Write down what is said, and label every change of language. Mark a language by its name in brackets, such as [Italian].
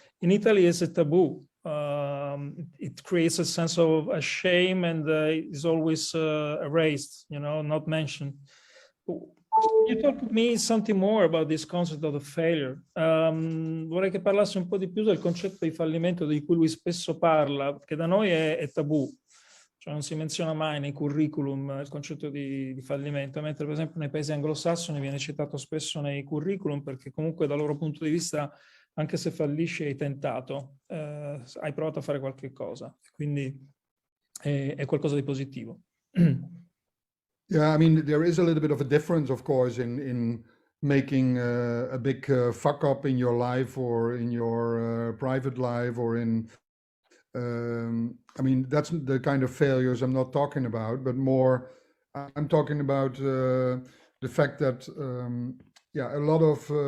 [English] In Italy, it's a taboo. It creates a sense of shame, and is always erased, you know, not mentioned. You talk to me something more about this concept of the failure. [Italian] Vorrei che parlassi un po' di più del concetto di fallimento di cui lui spesso parla, che da noi è tabù, cioè non si menziona mai nei curriculum il concetto di fallimento, mentre per esempio nei paesi anglosassoni viene citato spesso nei curriculum, perché comunque dal loro punto di vista, anche se fallisci, hai tentato, hai provato a fare qualche cosa, quindi è qualcosa di positivo. [English] Yeah, I mean, there is a little bit of a difference, of course, in making a big fuck up in your life, or in your private life, or in, I mean, that's the kind of failures I'm not talking about, but more, I'm talking about the fact that, yeah, a lot of